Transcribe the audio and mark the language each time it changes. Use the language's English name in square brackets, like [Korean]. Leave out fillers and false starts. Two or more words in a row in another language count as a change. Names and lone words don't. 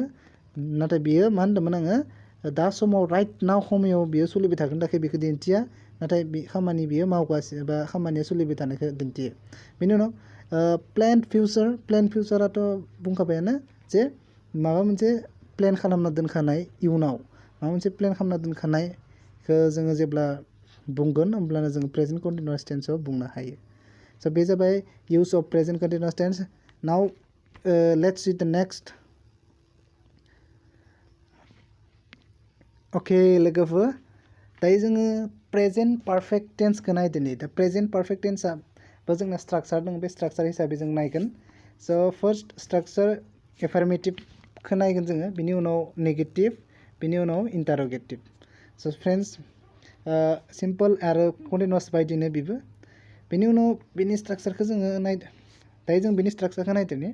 [Bodo] नाथाय बियो मा होनदोंमोन आङो दा समाव राइट नाव समायाव बियो सोलिबाय थागोन थाखाय बेखौ दिन्थिया नाथाय बे खामानि बियो मावगासिनो बा खामानिया सोलिबाय थानायखौ दिन्थियो बेनि उनाव [English] plan future' [Bodo] बुंखाबायानो जे माबा मोनसे प्लेन खालामना दोनखानाय इयुनाव माबा मोनसे प्लेन खालामना दोनखानायखौ जोङो जेब्ला बुंगोन होमब्लानो जोङो [English] present continuous tense [Bodo] बुंनो हायो स' बे जाबाय [English] use of present continuous tense now let's see the next [Bodo] अके लोगोफोर दायो जोङो [English] present perfect tense [Bodo] नायदोनि दा [English] present perfect tense [Bodo] जोंना स्ट्राक्चार दं बे स्ट्राक्चार हिसाबै जों नायगोन स' [English] first structure affirmative [Bodo] नायगोन जोङो बिनि उनाव नेगेटिभ बिनि उनाव इन्टारोगेटिभ स' फ्रेन्ड्स सिम्पल आरो कन्टिनिउआस बायदिनो बेबो बेनि उनाव बिनि स्ट्राक्चारखौ जोङो दायो जों बिनि स्ट्राक्चारखौ नायदोनि